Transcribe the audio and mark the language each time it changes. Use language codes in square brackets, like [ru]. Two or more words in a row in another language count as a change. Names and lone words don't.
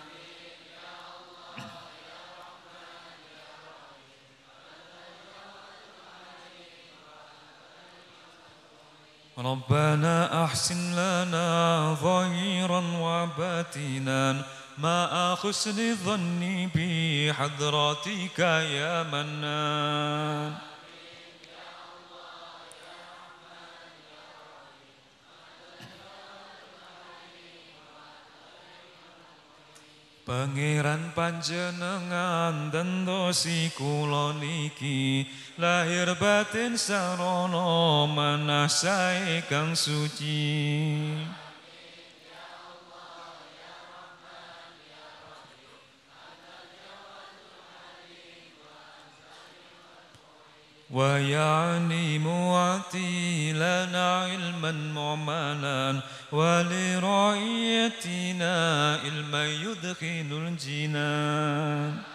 [ar] ربنا أحسن لنا ظاهرا وباطنا، ما حسن الظن بحضرتك يا منان. [jv] Pangeran panjenengan dendosi kula niki, lahir batin sarana manah sae kang suci. [ar] ويعني معطي لنا علما معملا، ولرعيتنا علما يدخل الجنان.